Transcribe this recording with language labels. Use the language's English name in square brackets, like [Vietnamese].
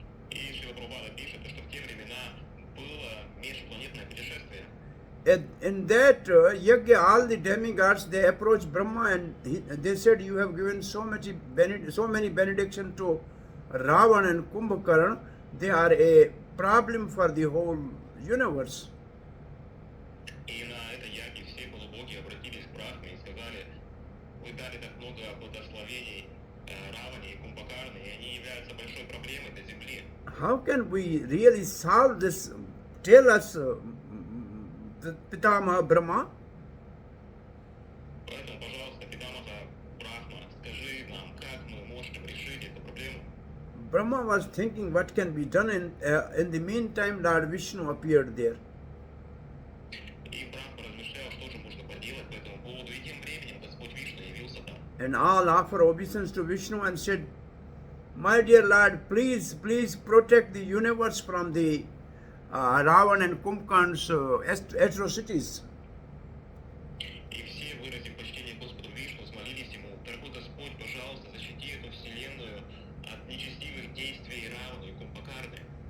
[Russian] И Шрила Прабхупада пишет, что в те времена было межпланетное путешествие. [English] In that Yagya, all the demigods, they approached Brahma and they said, you have given so many benediction to Ravan and Kumbhakarna. They are a problem for the whole universe. [Russian] И на этой ягье все полубоги обратились к Брахме и сказали, вы дали так много благословений Раване и Кумбакарне, и они являются большой проблемой для Земли. [English] How can we really solve this? Tell us, the Pitamaha Brahma. [Russian] Поэтому, пожалуйста, Питамаха Брахма, скажи нам, как мы можем решить эту проблему. [English] Brahma was thinking what can be done. In the meantime, Lord Vishnu appeared there. [Russian] И Брахма размышлял, что же можно поделать по этому поводу, и тем временем Господь Вишну явился там. [English] And all offer obeisance to Vishnu and said, my dear Lord, please protect the universe from the Ravan and Kumbhakarna's atrocities. [Russian] И все, выразив почтение Господу Вишну, взмолились ему, дорогой Господь, пожалуйста, защити эту вселенную от нечестивых действий Равана и Кумбакарны.